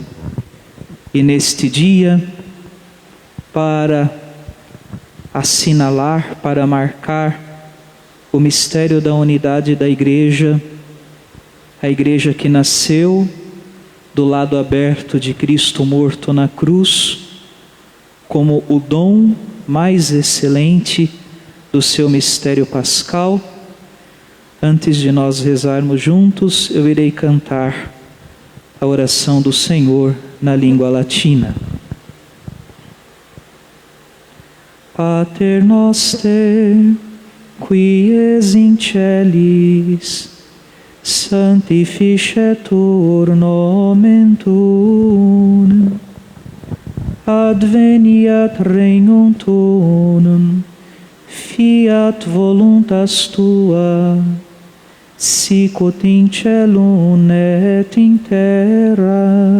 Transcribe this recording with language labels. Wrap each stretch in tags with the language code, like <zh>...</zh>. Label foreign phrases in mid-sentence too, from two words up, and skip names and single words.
<pt>E neste dia, para assinalar, para marcar o mistério da unidade da Igreja, a Igreja que nasceu do lado aberto de Cristo morto na cruz, como o dom mais excelente do seu mistério pascal. Antes de nós rezarmos juntos, eu irei cantar a oração do Senhor na língua latina.</pt> <la>Pater noster, qui es in celis, sanctificetur nomen tuum, adveniat regnum tuum, fiat voluntas tua, sicut in celum et in terra.</la>